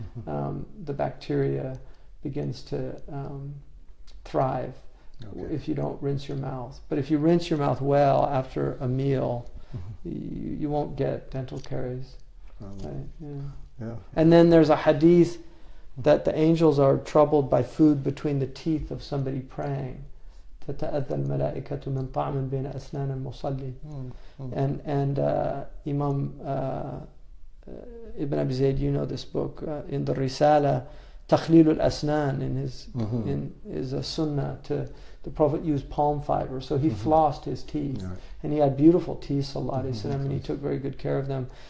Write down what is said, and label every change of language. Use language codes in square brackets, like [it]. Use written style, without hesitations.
[en] The bacteria begins to thrive if you don't rinse your mouth. But if you rinse your mouth well after a meal, you won't get dental caries. Right? And then there's a hadith that the angels are troubled by food between the teeth of somebody praying. [ar] تتأذى الملائكة من طعم بين أسنان المصلي. [en] And Imam Ibn Abi Zayd, you know this book, in the Risala, Takhlil al-Asnan, is a sunnah to the Prophet used palm fiber, so he flossed his teeth, and he had beautiful teeth, sallallahu alaihi wasallam, and he took very good care of them.